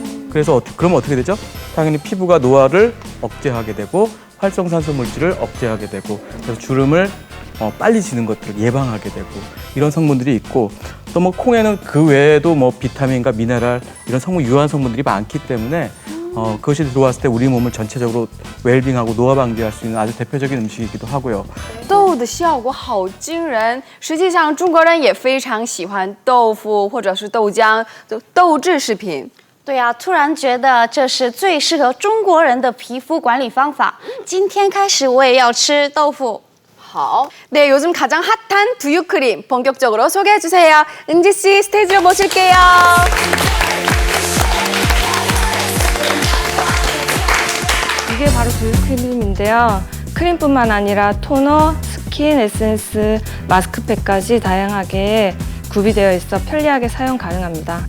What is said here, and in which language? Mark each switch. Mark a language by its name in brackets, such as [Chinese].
[Korean] 그래서 그러면 어떻게 되죠? 당연히 피부가 노화를 억제하게 되고 활성산소 물질을 억제하게 되고 그래서 주름을 빨리 지는 것들을 예방하게 되고 이런 성분들이 있고 또 뭐 콩에는 그 외에도 뭐 비타민과 미네랄 이런 성분 유효한 성분들이 많기 때문에 그것이 들어왔을 때 우리 몸을 전체적으로 웰빙하고 노화 방지할 수 있는 아주 대표적인 음식이기도 하고요. [Chinese] 豆的效果好惊人。实际上，中国人也非常喜欢豆腐或者是豆浆、豆制食品。对啊，突然觉得这是最适合中国人的皮肤管理方法。今天开始我也要吃豆腐。好. [Korean] 네, 요즘 가장 핫한 두유 크림 본격적으로 소개해 주세요. 은지 씨 스테이지로 모실게요. 이게 바로 두유 크림인데요. 크림뿐만 아니라 토너, 스킨, 에센스, 마스크팩까지 다양하게 구비되어 있어 편리하게 사용 가능합니다.